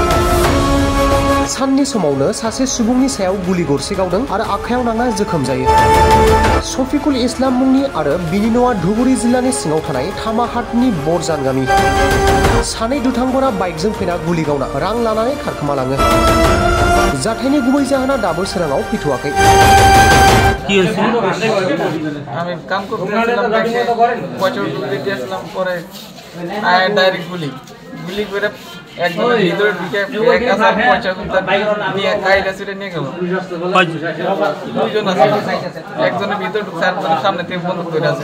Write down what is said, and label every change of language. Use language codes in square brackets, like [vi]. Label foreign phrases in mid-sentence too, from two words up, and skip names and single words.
[brx] साननि समावनो सासे सुबुंनि सायाव गुलि गरसे गावदों आरो आखायाव नांना जोखोम जायो। शफिकुल इस्लाम मुंनि आरो बिनि न'आ धुबुरी जिल्लानि सिङाव थानाय थामाहाटनि बरजान गामि। सानै दुथांफोरा बाइकजों फैना गुलि गावना रां लानानै खारखोमालाङो। जाथायनि गुबै जाहोना दाबो सोराङाव फैथ'वाखै। [bn] আমি কাম করতেছিলাম বছর দিতে আসলাম পরে ডাইরেক্ট গুলি করে একজনের ভিতরে ঢুকে এক আসার পয়সা নিয়ে কাইরা ছিঁড়ে নিয়ে গেল। দুইজন আছে, একজনের ভিতরে ঢুকছে আর সামনে থেকে বন্ধ করে আছে।